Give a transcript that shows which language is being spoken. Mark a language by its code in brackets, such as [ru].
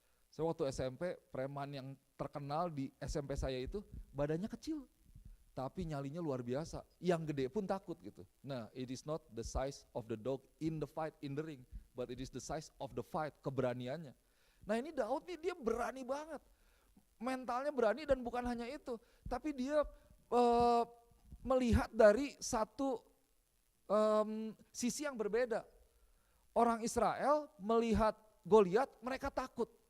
[id] Saya waktu SMP, preman yang terkenal di SMP saya itu badannya kecil, tapi nyalinya luar biasa, yang gede pun takut gitu. [en] Nah, it is not the size of the dog in the fight, in the ring, but it is the size of the fight, [id] keberaniannya. Nah ini Daud nih dia berani banget, mentalnya berani dan bukan hanya itu, tapi dia eh, melihat dari satu sisi yang berbeda. Orang Israel melihat Goliat, mereka takut.